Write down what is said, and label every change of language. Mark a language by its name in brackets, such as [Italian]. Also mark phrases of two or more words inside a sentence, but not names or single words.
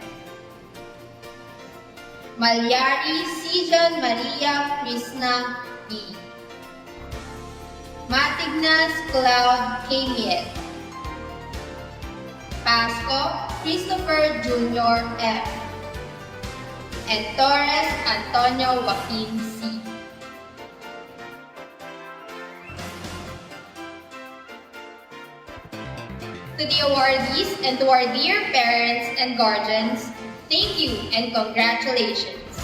[English] Malyari Sijan Maria Krishna B. Matignas Cloud Kamiet. Pasco Christopher Jr. F. And Torres Antonio Joaquin C. To the awardees and to our dear parents and guardians, thank you and congratulations.